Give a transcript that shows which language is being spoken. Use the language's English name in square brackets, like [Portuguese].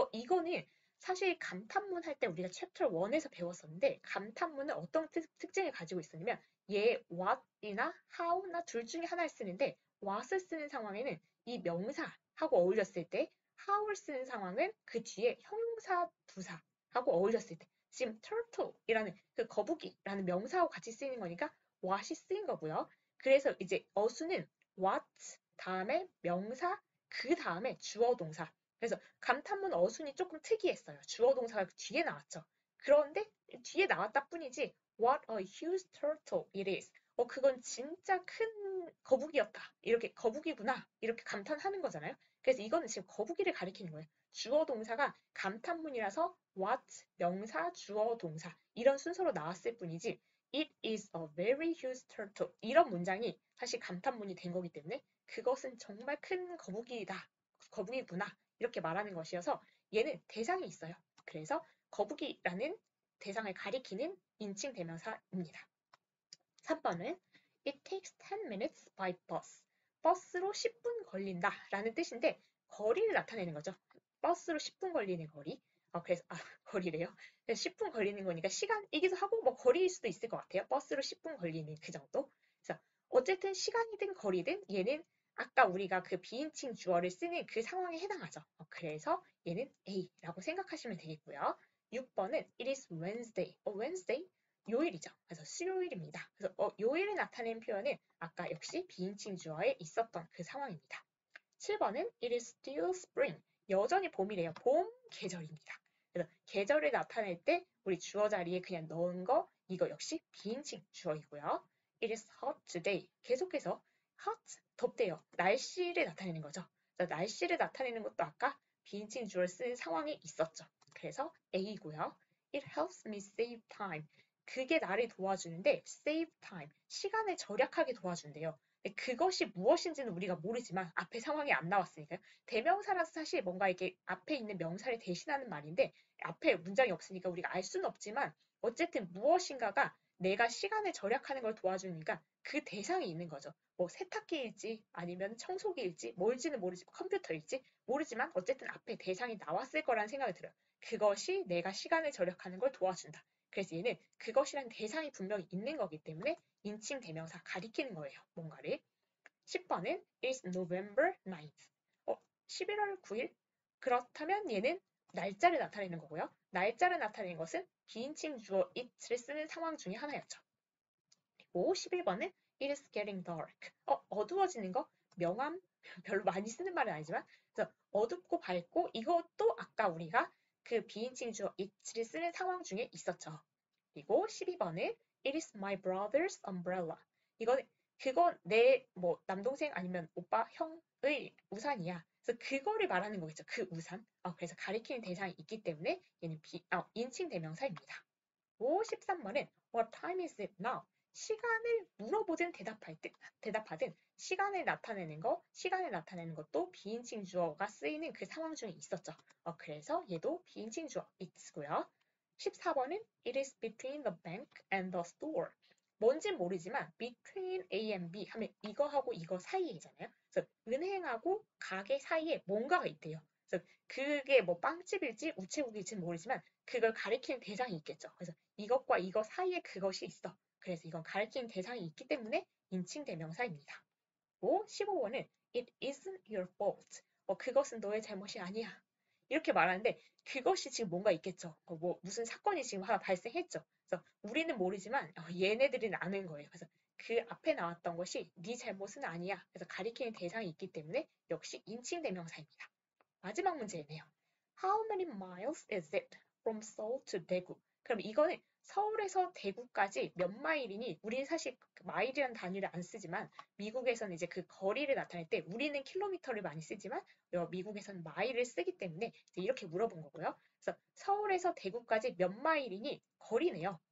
[Korean] 이거는 사실 감탄문 할 때 우리가 챕터 1에서 배웠었는데 감탄문은 어떤 특징을 가지고 있었냐면 얘 what이나 how나 둘 중에 하나를 쓰는데 what을 쓰는 상황에는 이 명사하고 어울렸을 때 how를 쓰는 상황은 그 뒤에 형용사 부사하고 어울렸을 때 지금 turtle이라는 그 거북이라는 명사하고 같이 쓰이는 거니까 what이 쓰인 거고요. 그래서 이제 어수는 what 다음에 명사 그 다음에 주어 동사. 그래서 감탄문 어순이 조금 특이했어요. 주어 동사가 뒤에 나왔죠. 그런데 뒤에 나왔다 뿐이지 [English] What a huge turtle it is. [Korean] 그건 진짜 큰 거북이였다. 이렇게 거북이구나. 이렇게 감탄하는 거잖아요. 그래서 이거는 지금 거북이를 가리키는 거예요. 주어 동사가 감탄문이라서 what, 명사, 주어, 동사 이런 순서로 나왔을 뿐이지 [English] It is a very huge turtle. [Korean] 이런 문장이 사실 감탄문이 된 거기 때문에 그것은 정말 큰 거북이다. 거북이구나. 이렇게 말하는 것이어서 얘는 대상이 있어요. 그래서 거북이라는 대상을 가리키는 인칭 대명사입니다. 3번은 [English] It takes 10 minutes by bus. [Korean] 버스로 10분 걸린다 라는 뜻인데 거리를 나타내는 거죠. 버스로 10분 걸리는 거리. 그래서 거리래요. 10분 걸리는 거니까 시간이기도 하고 뭐 거리일 수도 있을 것 같아요. 버스로 10분 걸리는 그 정도. 그래서 어쨌든 시간이든 거리든 얘는 아까 우리가 그 비인칭 주어를 쓰는 그 상황에 해당하죠. 그래서 얘는 A라고 생각하시면 되겠고요. 6번은 [English] It is Wednesday. [Korean] Wednesday? 요일이죠. 그래서 수요일입니다. 그래서 요일을 나타내는 표현은 아까 역시 비인칭 주어에 있었던 그 상황입니다. 7번은 [English] It is still spring. [Korean] 여전히 봄이래요. 봄 계절입니다. 그래서 계절을 나타낼 때 우리 주어 자리에 그냥 넣은 거 이거 역시 비인칭 주어이고요. [English] It is hot today. [Korean] 계속해서 hot, 덥대요. 날씨를 나타내는 거죠. 그래서 날씨를 나타내는 것도 아까 비인칭 주어를 쓴 상황이 있었죠. 그래서 A고요. [English] It helps me save time. [Korean] 그게 나를 도와주는데 [English] save time, [Korean] 시간을 절약하게 도와준대요. 그것이 무엇인지는 우리가 모르지만 앞에 상황이 안 나왔으니까요. 대명사라서 사실 뭔가 이렇게 앞에 있는 명사를 대신하는 말인데 앞에 문장이 없으니까 우리가 알 수는 없지만 어쨌든 무엇인가가 내가 시간을 절약하는 걸 도와주니까 그 대상이 있는 거죠. 뭐 세탁기일지 아니면 청소기일지 뭘지는 모르지 컴퓨터일지 모르지만 어쨌든 앞에 대상이 나왔을 거라는 생각이 들어요. 그것이 내가 시간을 절약하는 걸 도와준다. 그래서 얘는 그것이란 대상이 분명히 있는 거기 때문에 인칭 대명사 가리키는 거예요. 뭔가를. 10번은 [English] is November 9th. [Korean] 11월 9일? 그렇다면 얘는 날짜를 나타내는 거고요. 날짜를 나타내는 것은 비인칭 주어 it를 쓰는 상황 중에 하나였죠. 그리고 11번은 [English] it is getting dark. [Korean] 어두워지는 거? 명암? 별로 많이 쓰는 말은 아니지만 그래서 어둡고 밝고 이것도 아까 우리가 그 비인칭 주어 it를 쓰는 상황 중에 있었죠. [English] 그리고 [Korean] 12번은 [English] It is my brother's umbrella. [Korean] 그건 내 뭐 남동생 아니면 오빠, 형의 우산이야. 그래서 그거를 말하는 거겠죠. 그 우산. 그래서 가리키는 대상이 있기 때문에 얘는 인칭 대명사입니다. 13번은 [English] What time is it now? [Korean] 시간을 물어보든 대답하든 시간을 나타내는 것도 비인칭 주어가 쓰이는 그 상황 중에 있었죠. 그래서 얘도 비인칭 주어 it고요. 14번은 [English] It is between the bank and the store. [Korean] 뭔진 모르지만 [English] between A and B [Korean] 하면 이거하고 이거 사이이잖아요. 그래서 은행하고 가게 사이에 뭔가가 있대요. 그래서 그게 뭐 빵집일지 우체국일지는 모르지만 그걸 가리키는 대상이 있겠죠. 그래서 이것과 이거 사이에 그것이 있어. 그래서 이건 가리키는 대상이 있기 때문에 인칭 대명사입니다. 15번은 [English] It isn't your fault. [Korean] 그것은 너의 잘못이 아니야. 이렇게 말하는데 그것이 지금 뭔가 있겠죠. 뭐 무슨 사건이 지금 하나 발생했죠. 그래서 우리는 모르지만 얘네들은 아는 거예요. 그래서 그 앞에 나왔던 것이 네 잘못은 아니야. 그래서 가리키는 대상이 있기 때문에 역시 인칭 대명사입니다. 마지막 문제이네요. [English] How many miles is it from Seoul to Daegu? [Korean] 그럼 이거는 서울에서 대구까지 몇 마일이니 우리는 사실 마일이라는 단위를 안 쓰지만 미국에서는 이제 그 거리를 나타낼 때 우리는 킬로미터를 많이 쓰지만 미국에서는 마일을 쓰기 때문에 이렇게 물어본 거고요. 그래서 서울에서 대구까지 몇 마일이니 거리네요.